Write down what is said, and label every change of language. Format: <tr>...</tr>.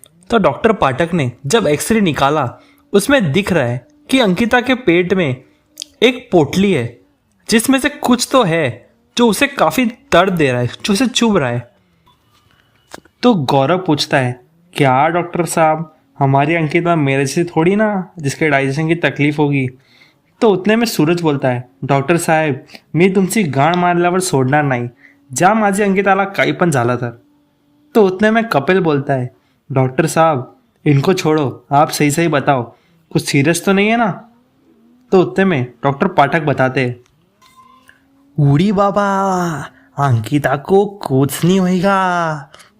<hi>तो डॉक्टर पाठक ने जब एक्सरे निकाला, उसमें दिख रहा है कि अंकिता के पेट में एक पोटली है जिसमें से कुछ तो है जो उसे काफ़ी दर्द दे रहा है, जो उसे चुभ रहा है। तो गौरव पूछता है, क्या डॉक्टर साहब, हमारी अंकिता मेरे से थोड़ी ना जिसके डाइजेशन की तकलीफ होगी। तो उतने में सूरज बोलता है,</hi> <mr>डॉक्टर साहेब, मी तुमची गाण मारल्यावर सोडणार नाही, ज्या माझी अंकिताला काही पण झालं तर।</mr> <hi>तो उतने में कपिल बोलता है, डॉक्टर साहब, इनको छोड़ो, आप सही सही बताओ, कुछ सीरियस तो नहीं है ना। तो उतने में डॉक्टर पाठक बताते हैं, उड़ी बाबा, अंकिता को कुछ नहीं होगा।</hi>